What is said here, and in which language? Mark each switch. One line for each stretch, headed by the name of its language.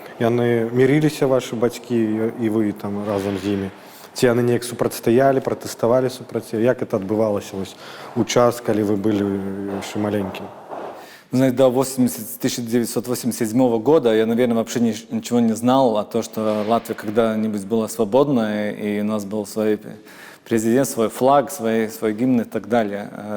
Belarusian: Яны мириліся, ваши бацькі, и вы там разом з імі? Ці яны неяк супрацьстаялі, пратэставалі супраць? Як это адбывалася вось у час, калі вы были яшчэ маленьким?
Russian: Знаете, до 1987 года я, наверное, вообще ничего не знал о том, что Латвия когда-нибудь была свободной, и у нас был свой президент, свой флаг, свой гимн и так далее.